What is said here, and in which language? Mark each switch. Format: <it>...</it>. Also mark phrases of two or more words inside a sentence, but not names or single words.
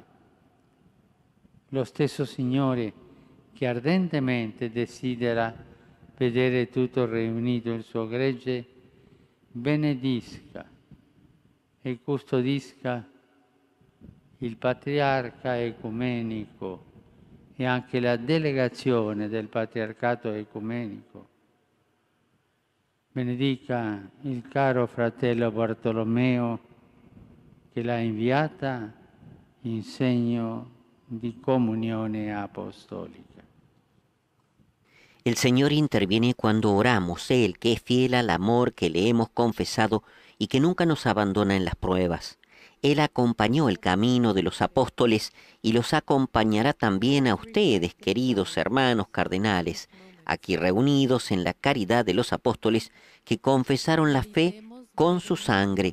<it>Lo stesso Signore che ardentemente desidera vedere tutto riunito il suo gregge, benedisca e custodisca il patriarca ecumenico e anche la delegazione del patriarcato ecumenico. Benedica il caro fratello Bartolomeo che l'ha inviata in segno di comunione apostolica.</it> <es>El Señor interviene cuando oramos, Él que es fiel al amor que le hemos confesado y que nunca nos abandona en las pruebas. Él acompañó el camino de los apóstoles y los acompañará también a ustedes, queridos hermanos cardenales, aquí reunidos en la caridad de los apóstoles que confesaron la fe con su sangre.</es>